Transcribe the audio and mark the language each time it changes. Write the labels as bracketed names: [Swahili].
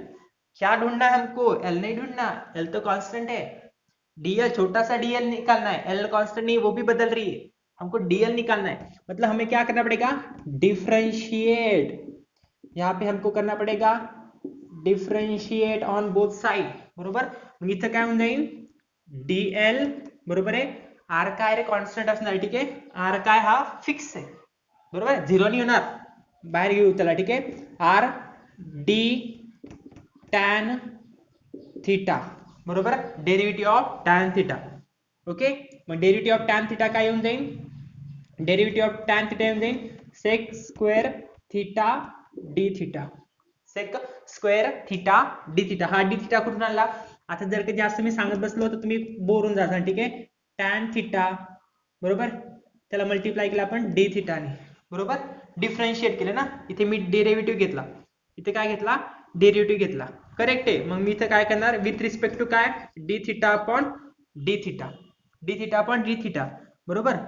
[Hindi] क्या ढूंढना है हमको, एल नहीं ढूंढना, एल तो कांस्टेंट है. डीएल छोटा सा डीएल निकालना है, एल कांस्टेंट नहीं, वो भी बदल रही है, हमको डीएल निकालना है. मतलब हमें क्या करना पड़ेगा, डिफरेंशिएट. यहाँ पे हमको करना पड़ेगा डिफरेंशिएट ऑन बोथ साइड. [Marathi] बरोबर. मग इथं काय होऊन जाईल, डीएल. बरोबर आहे. आर काय रे कॉन्स्टंट असणार. ठीक आहे. आर काय हा फिक्स आहे. बरोबर. झिरो नाही होणार, बाहेर घेऊ त्याला. ठीक आहे. R de tan theta. बरोबर. Derivative of tan theta. Okay. मग डेरिव्हेटिव्ह ऑफ टॅन थिटा काय येऊन जाईल, डेरिव्हेटिव्ह ऑफ टॅन थिटा येऊन जाईल sec square theta D theta. Sec square theta D theta. हा डी थिटा कुठून आला, आता जर का जास्त मी सांगत बसलो तर तुम्ही बोर होऊन जाता. ठीक आहे. टॅन थिटा, बरोबर, त्याला मल्टिप्लाय केला आपण डी थिटाने. बरोबर. डिफरन्शिएट केलं ना, इथे मी डेरिव्हेटिव्ह घेतला, इथे काय घेतला, डेरिव्हेटिव्ह घेतला, करेक्ट आहे. मग मी इथे काय करणार, विथ रिस्पेक्ट टू काय, D theta upon D theta, D theta upon D theta, बरोबर.